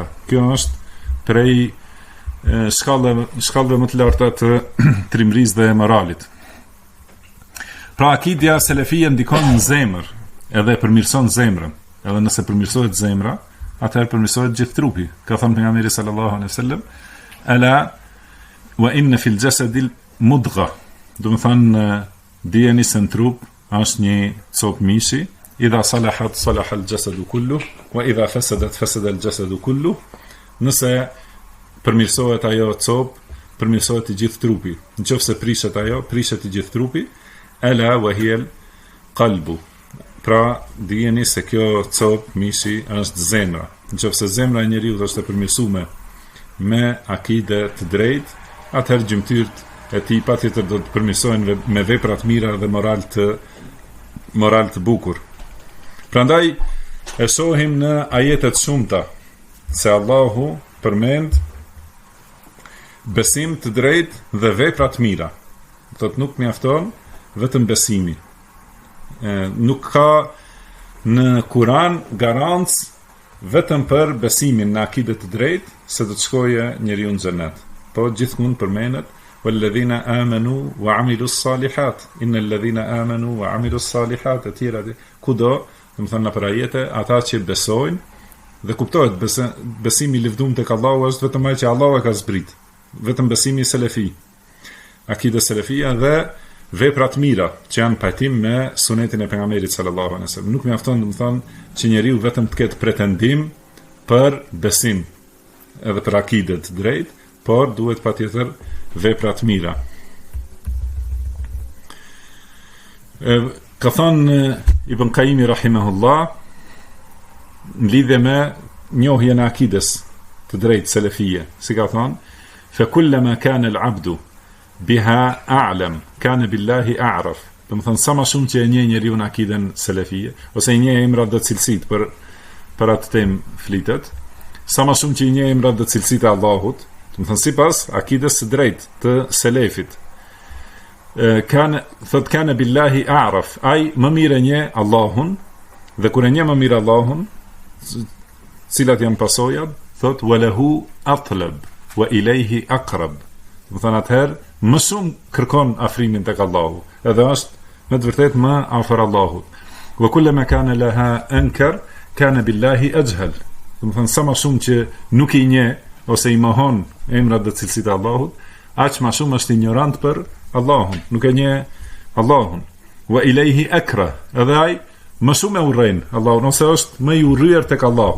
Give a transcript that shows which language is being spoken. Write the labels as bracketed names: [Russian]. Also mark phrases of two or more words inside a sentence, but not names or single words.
[Albanian] Kjo është prej shkallëve më të larta të trimërisë dhe moralit. Pra akidja selefie ndikon në zemër, edhe përmirëson zemrën. Edhe nëse përmirësohet zemra, atëherë përmirësohet gjithë trupi. Ka thënë pejgamberi [Arabic] صلى الله عليه وسلم, ألا وإن في الجسد مضغة. [Albanian] Do të thonë dijeni se në trup është një copë mishi, [Arabic] إذا صلحت صلح الجسد كله وإذا فسدت فسد الجسد كله. [Albanian] Nëse përmirësohet ajo copë, përmirësohet i gjithë trupi. Nëse prishet ajo, prishet i gjithë trupi. [Arabic] ألا وهي القلب. [Albanian] Pra, dijeni se kjo copë mishi është zemra. Nëse zemra e njeriu është e përmirësuar me akide të drejtë, atëherë gjymtyrët e tij patjetër do të përmirësohen me vepra të mira dhe moral të bukur. Prandaj e shohim në ajetet shumta se Allahu përmend besim të drejtë dhe vepra të mira. Thot nuk mjafton vetëm besimi. Nuk ka në Kur'an garancë vetëm për besimin në akide të drejtë se do të shkojë njeriu në xhenet. Po gjithmonë përmendet [Arabic] والذين آمنوا وعملوا الصالحات, إن الذين آمنوا وعملوا الصالحات, [Albanian] e tjera kudo, do të thonë për ajete, ata që besojnë dhe kuptohet besimi i lëvdum tek Allahu është vetëm ai që Allahu e ka zbrit, vetëm besimi selefi, akide selefia dhe veprat mira që janë pajtim me sunetin e pejgamberit [Arabic] صلى الله عليه وسلم. [Albanian] Nuk mjafton, do të thonë, që njeriu vetëm të ketë pretendim për besim edhe për akide të drejtë, por duhet patjetër vepra të mira. Ka thënë Ibn Qayyim rahimahullah në lidhje me njohjen e akides të drejtë selefie, si ka thënë, [Arabic] فكلما كان العبد بها أعلم كان بالله أعرف. [Albanian] Do të thonë sa më shumë që e njeh njeriu në akiden selefie ose i njeh emrat dhe cilësitë për atë temë flitet, sa më shumë që i njeh emrat dhe cilësitë e Allahut, do të thonë sipas akides së drejtë të selefit, [Arabic] كان بالله أعرف, [Albanian] ai më mirë njeh Allahun, dhe kur e njeh më mirë Allahun, cilat janë pasojat, thot [Arabic] وله أطلب وإليه أقرب. [Albanian] Do të thonë atëherë më shumë kërkon afrimin tek Allahu, edhe është me të vërtetë më afër Allahut. [Arabic] وكلما كان لها أنكر كان بالله أجهل. [Albanian] Do të thonë sa më shumë që nuk i njeh ose i mohon emrat dhe cilësitë e Allahut, aq më shumë është ignorant për Allahun, nuk e njeh Allahun. [Arabic] وإليه أكره, [Albanian] edhe ai më shumë e urrejn Allahun, ose është më i urryer tek Allahu.